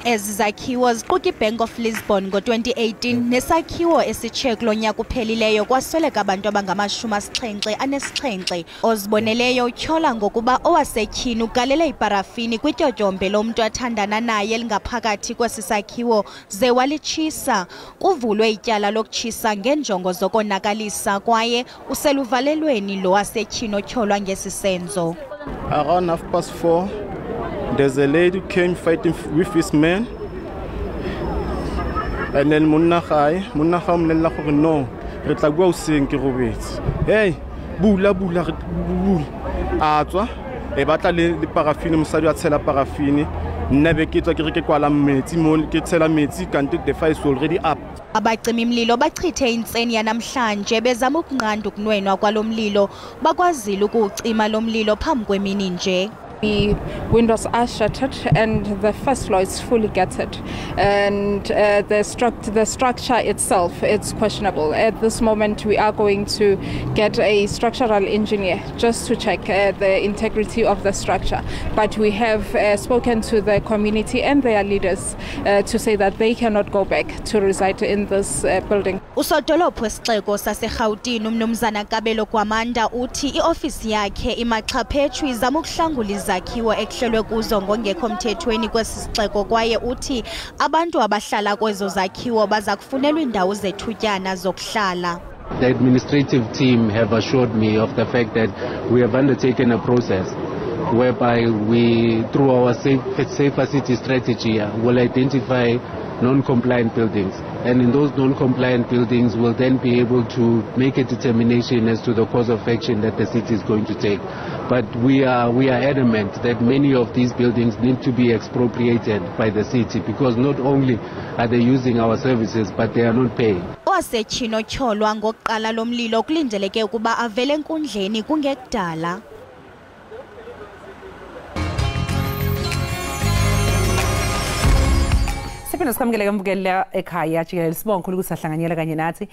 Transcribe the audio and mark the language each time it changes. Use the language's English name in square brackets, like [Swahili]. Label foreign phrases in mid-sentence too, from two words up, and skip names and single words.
[Xhosa] Ezi zakhiwo ziquka iBank of Lisbon ngo-2018 nesakhiwo esitshe kulo nyaka uphelileyo kwasweleka abantu abangama-77 oziboneleyo utyhola ngokuba owasetyhini ugalele iparafini kwityotyombe lomntu athandana naye elingaphakathi kwesi sakhiwo ze walitshisa. Kuvulwe ityala lokutshisa ngenjongo zokonakalisa kwaye useluvalelweni lo wasetyhini otyholwa ngesi senzo. [English] Around 4:30, there's a lady who came fighting with his man. And then [Tswana] Munnakhaya umlela gore no, re tla bua o seng ke robetse. Hey, bula atswa e batla le parafini mosadi a tshela parafini. Nna be ke tswa ke re ke kwala metsi mo ke tshela metsi kanti [English] the fire is already up. [Xhosa] Abacimi mlilo bachithe intseni yanamhlanje bezama ukunqanda ukunwenwa kwalomlilo bakwazile ukucima lomlilo phambi kwemini nje. [English] The windows are shattered and the first floor is fully gutted, and the structure itself is questionable. At this moment we are going to get a structural engineer just to check the integrity of the structure, but we have spoken to the community and their leaders to say that they cannot go back to reside in this building. [Xhosa] Usodolophu wesixeko saseGauteng uMnumzana Kabelo Kwamanda uthi iofisi yakhe imaxhaphetshu izama ukuhlangula izakhiwo ekuhlelwe kuzo ngongekho mthethweni kwesixeko, kwaye uthi abantu abahlala kwezo zakhiwo baza kufunelwa indawo zethutyana zokuhlala. [English] The administrative team have assured me of the fact that we have undertaken a process whereby we, through our safer city strategy, will identify non-compliant buildings, and in those non-compliant buildings we'll then be able to make a determination as to the course of action that the city is going to take. But we are adamant that many of these buildings need to be expropriated by the city, because not only are they using our services but they are not paying. [Xhosa] Owasetshino tyholwa ngokuqala lomlilo kulindeleke ukuba avele enkundleni kungekudala. [Zulu] Siphinde sikwamukele mbukela ekhaya Jikelele, sibonga kakhulu ukuthi sahlanganyela kanye nathi.